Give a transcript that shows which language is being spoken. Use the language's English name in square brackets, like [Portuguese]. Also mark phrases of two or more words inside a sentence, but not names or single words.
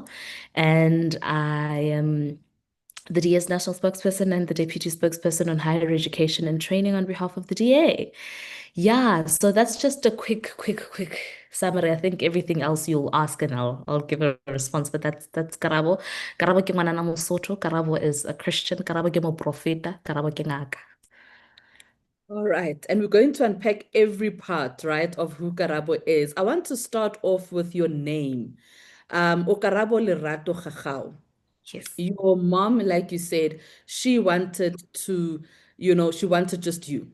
[English] And I am the DA's national spokesperson and the deputy spokesperson on higher education and training on behalf of the DA. Yeah, so that's just a quick summary. I think everything else you'll ask and I'll give a response, but that's Karabo. [Southern Sotho] Karabo ke ngwana na Mosotho. [English] Karabo is a Christian. [Southern Sotho] Karabo ke moprofeta. Karabo ke ngaka. [English] All right. And we're going to unpack every part, right, of who Karabo is. I want to start off with your name. Karabo Lerato Khakhau. Yes. Your mom, like you said, she wanted to, she wanted just you.